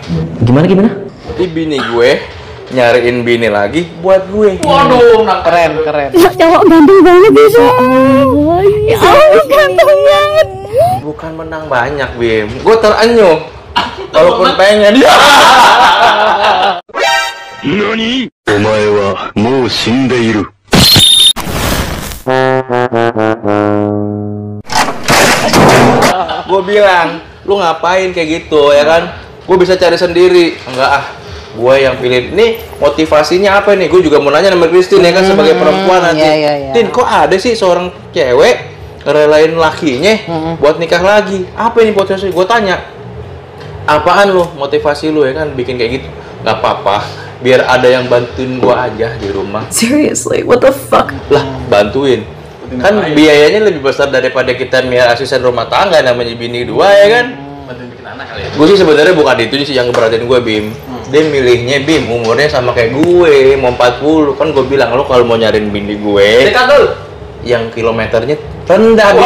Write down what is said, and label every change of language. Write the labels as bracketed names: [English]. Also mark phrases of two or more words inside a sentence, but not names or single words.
[Indonesian] Gimana? Jadi bini gue nyariin bini lagi buat gue. Waduh, Keren. Cowok ganteng banget bisa. Ya Allah, ganteng banget. Bukan menang banyak, Bim. Gue terenyuh. Walaupun pengen dia. NANI?! [Japanese] お前はもう死んでいる。 [Indonesian] Gue bilang, lu ngapain kayak gitu ya kan? Gue bisa cari sendiri. Enggak ah, gue yang pilih. Nih motivasinya apa nih? Gue juga mau nanya sama Christine ya kan sebagai perempuan nanti. Iya. Tin, kok ada sih seorang cewek ngerelain lakinya buat nikah lagi? Apa ini motivasi? Gue tanya, apaan lu motivasi lu ya kan bikin kayak gitu? Gak apa-apa, biar ada yang bantuin gue aja di rumah. [English] Seriously, what the fuck? [Indonesian] Lah, bantuin. Kan biayanya lebih besar daripada kita biar asisten rumah tangga namanya bini dua ya kan? Bantuin bikin anak kali ya. Gue sih sebenarnya bukan itu sih yang ngeberatin gue, Bim. Dia milihnya Bim umurnya sama kayak gue, mau 40. Kan gue bilang lo kalau mau nyariin bini gue yang kilometernya rendah, Bim.